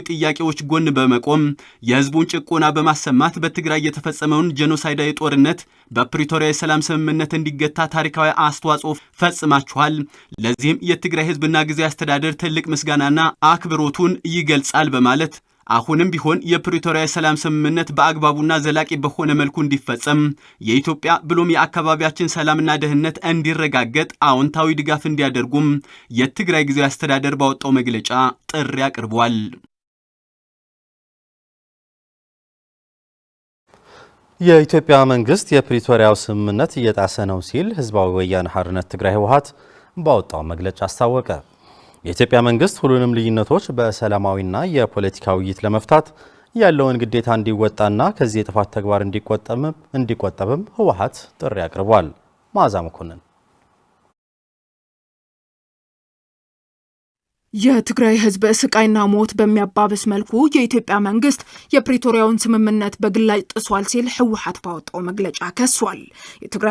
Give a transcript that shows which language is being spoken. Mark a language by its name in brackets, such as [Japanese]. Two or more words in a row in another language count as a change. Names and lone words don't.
[Amharic] ጥያቄዎች ጎን በመቆም የህዝቡን ጭቆና በማሰማት በትግራይ የተፈጸመውን ጄኖሳይዳዊ ጦርነት በፕሪቶሪያ የሰላም ስምምነት እንዲገታ ታሪካዊ አስተዋጽኦ ፈጽማችኋል። ለዚህም የትግራይ ህዝብና ጊዜያዊ አስተዳደር ትልቅ ምስጋናና አክብሮቱን ይገልጻል በማለት አሁንም ቢሆን የፕሪቶሪያ የሰላም ስምምነት በአግባቡና ዘላቂ በሆነ መልኩ እንዲፈጸም የኢትዮጵያ ብሎም የአካባቢያችን ሰላምና ደህንነት እንዲረጋገጥ አዎንታዊ ድጋፍ እንዲያደርጉም የትግራይ ጊዜያዊ አስተዳደር ባወጣው መግለጫ ጥሪ አቅርቧል። የኢትዮጵያ መንግስት የፕሪቶሪያው ስምምነት እየጣሰ ነው ሲል ህዝባዊ ወያነ ሓርነት ትግራይ ህወሓት ባወጣው መግለጫ አስታወቀ። የኢትዮጵያ መንግስት ሁሉንም ልዩነቶች በሰላማዊና የፖለቲካ ውይይት ለመፍታት ያለውን ግዴታ እንዲወጣና ከዚህ የጥፋት ተግባር እንዲቆጠብም ህወሓት ጥሪ አቅርቧል። መዓዛ መኮንን የትግራይ ህዝብ ስቃይና ሞት በሚያባብስ መልኩ የኢትዮጵያ መንግስት የፕሪቶሪያውን ስምምነት በግላጭ ጥሷል ሲል ህወሓት ባወጣው መግለጫ ከሷል። የትግራይ